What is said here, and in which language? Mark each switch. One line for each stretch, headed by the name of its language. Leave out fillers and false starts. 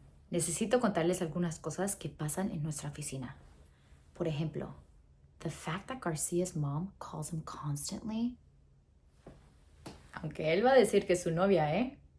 Spanish: Necesito contarles algunas cosas que pasan en nuestra oficina. Por ejemplo,
English: the fact that Garcia's mom calls him constantly.
Spanish: Aunque él va a decir que es su novia, ¿eh?